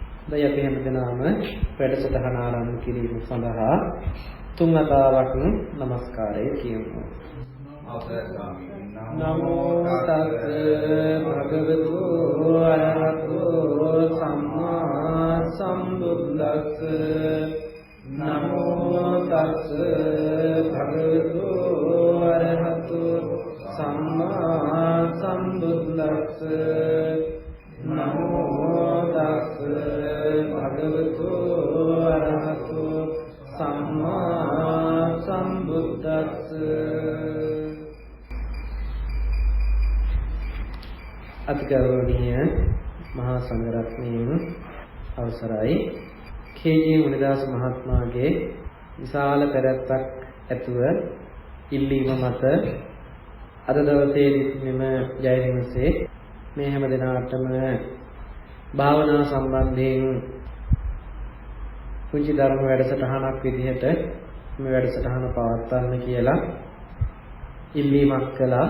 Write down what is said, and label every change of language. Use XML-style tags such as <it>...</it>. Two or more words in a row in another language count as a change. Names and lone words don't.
<si>දැන් අපි හැමදෙනාම වැඩසටහන ආරම්භ කිරීම සඳහා තුන් වතාවක් নমස්කාරය කියමු.</si> <pi>නමෝ තස් භගවතු අරහතෝ සම්මා සම්බුද්දස්ස. නමෝ තස් භගවතු අරහතෝ සම්මා සම්බුද්දස්ස. නමෝ තස් භගවතු අරහතෝ සම්මා සම්බුද්දස්ස.</pi> <si>අතිගෞරවනීය මහා සංඝරත්නයන් අවසරයි. කේ.ජී. මුනිදාස මහත්මයාගේ විශාල පැවැත්මක් ඇතුව ඉල්ලීම මත අද දවසේ මෙම ජය දිවසේ මේ හැම දිනාටම භාවනා සම්බන්ධයෙන් පුංචි ධර්ම වැඩසටහනක් විදිහට මේ වැඩසටහන පවත්වන්න කියලා ඉල්ලීමක් කළා.</si>